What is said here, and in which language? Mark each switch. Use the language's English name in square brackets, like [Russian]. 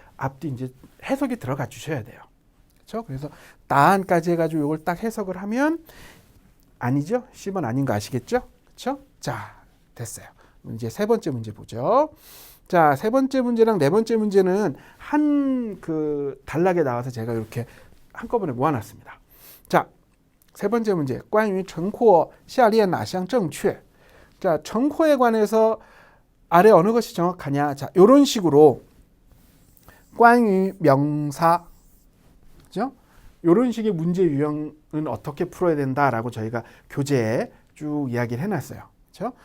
[Korean] 앞뒤 이제 해석이 들어가 주셔야 돼요. 그렇죠? 그래서 따안까지 해가지고 이걸 딱 해석을 하면 아니죠? 10번 아닌 거 아시겠죠? 그렇죠? 자, 됐어요. 이제 세 번째 문제 보죠. 자, 세 번째 문제랑 네 번째 문제는 한 그 단락에 나와서 제가 이렇게 한꺼번에 모아놨습니다. 자, 세 번째 문제, [Chinese] 关于成括下列哪项正确? [Korean] 자,成括에 관해서 아래 어느 것이 정확하냐? 자, 이런 식으로 关于 명사, 그죠? 이런 식의 문제 유형은 어떻게 풀어야 된다라고 저희가 교재에 쭉 이야기를 해놨어요. 그렇죠?